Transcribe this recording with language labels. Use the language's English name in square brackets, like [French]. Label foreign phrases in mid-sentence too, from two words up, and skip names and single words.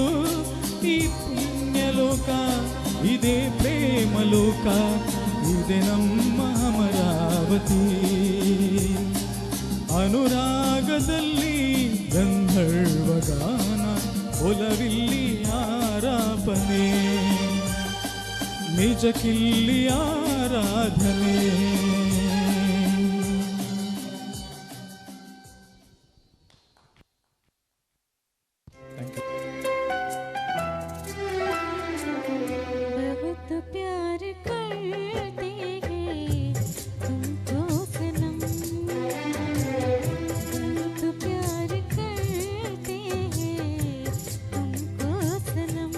[Kannada] ಈ ಪುಣ್ಯಲೋಕ ಇದೇ ಪ್ರೇಮಲೋಕ ಇದೇ ನಮ್ಮ ಅಮರಾವತಿ. ಅನುರಾಗದಲ್ಲಿ ಗಂಧರ್ವ ಗಾನ ಒಲವಿಲ್ಲಿ ಆರಾಪನೆ ನಿಜಕ್ಕಿಲ್ಲಿ ಆರಾಧನೆ. [Hindi] बहुत प्यार करते हैं तुमको सनम, बहुत प्यार करते हैं तुमको सनम.